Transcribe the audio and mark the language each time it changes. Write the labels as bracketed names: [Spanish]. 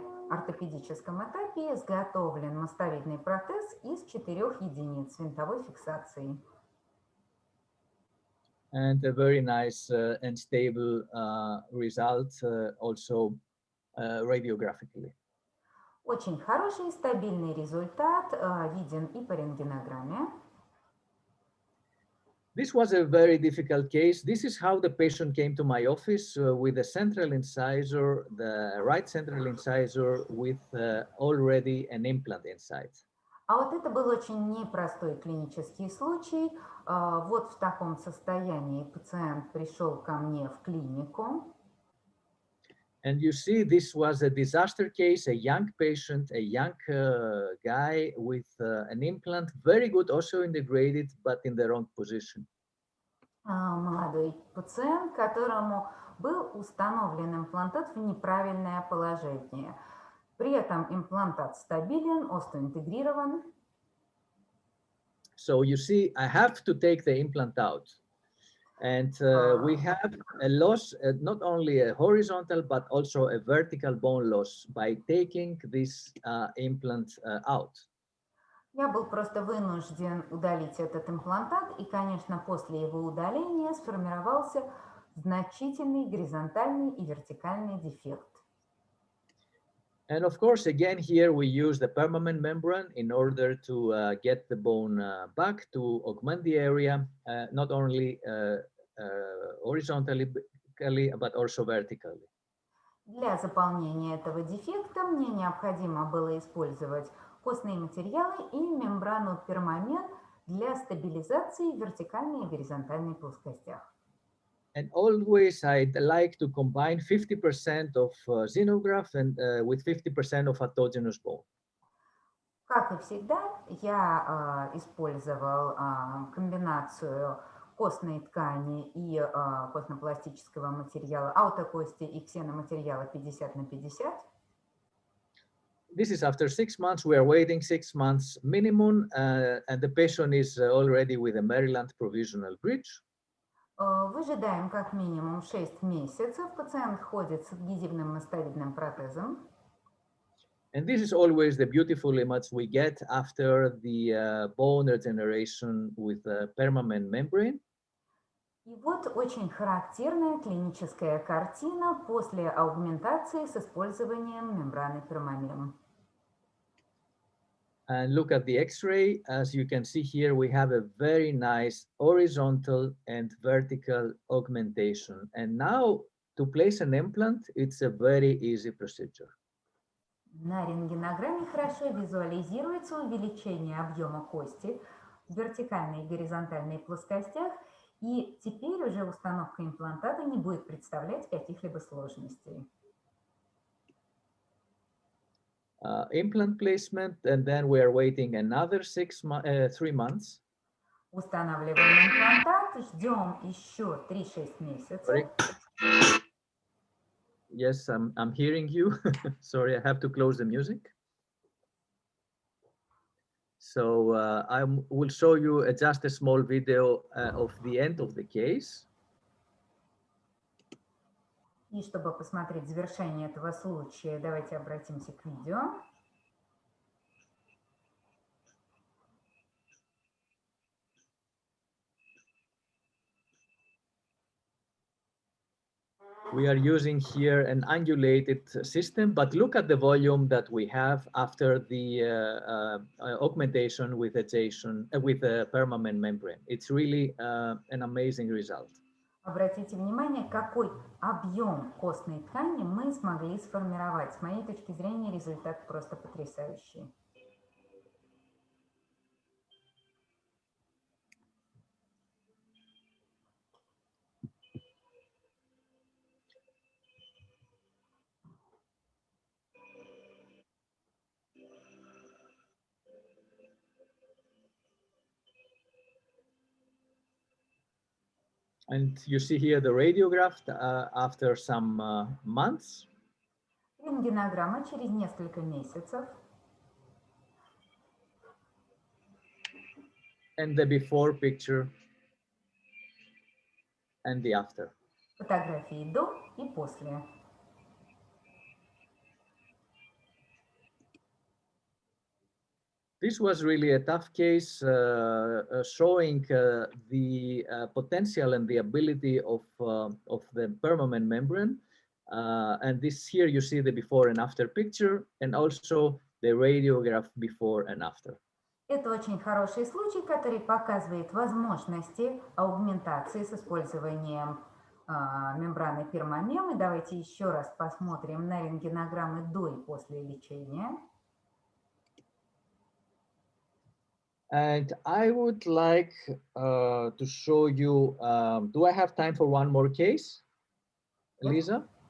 [Russian] ортопедическом этапе изготовлен мостовидный протез из 4 единиц винтовой фиксации. [English] And a very nice and stable result also radiographically. [Russian] Очень хороший и стабильный результат виден и по рентгенограмме. [English] This was a very difficult case. This is how the patient came to my office with a central incisor, the right central incisor with already an implant inside. [Russian] А вот это был очень непростой клинический случай. Вот в таком состоянии пациент пришел ко мне в клинику. [English] And you see, this was a disaster case, a young patient, a young guy with an implant, very good, also integrated, but in the wrong position. [Russian] Молодой пациент, которому был установлен имплантат в неправильное положение. При этом имплантат стабилен, остеоинтегрирован. [English] So you see, I have to take the implant out. And we have a loss, not only a horizontal, but also a vertical bone loss by taking this implant out. [Russian] Я был просто вынужден удалить этот имплантат, и, конечно, после его удаления сформировался значительный горизонтальный и вертикальный дефект. [English] And of course, again, here we use the permanent membrane in order to get the bone back, to augment the area, not only horizontally, but also vertically. [Russian] Для заполнения этого дефекта мне необходимо было использовать костные материалы и мембрану permamem для стабилизации вертикальной и горизонтальной плоскостях. [English] And always I'd like to combine 50% of xenograft and with 50% of autogenous bone. [Russian] Как и всегда, я использовал комбинацию костной ткани и костно-пластического материала, аутокости и ксеноматериала 50 на 50. [English] This is after 6 months. We are waiting 6 months minimum, and the patient is already with a Maryland provisional bridge. [Russian] Выжидаем как минимум 6 месяцев. Пациент ходит с адгезивным мостовидным протезом. [English] And this is always the beautiful image we get after the bone regeneration with the permanent membrane. [Russian] И вот очень характерная клиническая картина после аугментации с использованием мембраны permamem. [English] And look at the X-ray. As you can see here, we have a very nice horizontal and vertical augmentation. And now to place an implant, it's a very easy procedure. [Russian] На рентгенограмме хорошо визуализируется увеличение объема кости в вертикальной и горизонтальной плоскостях, и теперь уже установка имплантата не будет представлять каких-либо сложностей. [English] Implant placement, and then we are waiting another 3 months. [Russian] Устанавливаем имплантат, ждем еще 3-6 месяцев. [English] Yes, I'm hearing you. Sorry, I have to close the music. So I will show you just a small video of the end of the case. [Russian] И чтобы посмотреть завершение этого случая, давайте обратимся к видео. [English] We are using here an undulated system, but look at the volume that we have after the augmentation with adjacent with the permanent membrane. It's really an amazing result. [Russian] Обратите внимание, какой объем костной ткани мы смогли сформировать. С моей точки зрения, результат просто потрясающий. [English] And you see here the radiograph after some months. [Russian] Рентгенограмма через несколько месяцев. [English] And the before picture and the after. [Russian] Фотографии до и после. [English] This was really a tough case, showing the potential and the ability of the permanent membrane. And this here you see the before and after picture, and also the radiograph before and after. [Russian] Это очень хороший случай, который показывает возможности аугментации с использованием мембраны permamem. И давайте еще раз посмотрим на рентгенограммы до и после лечения. [English] And I would like to show you, do I have time for one more case, Lisa?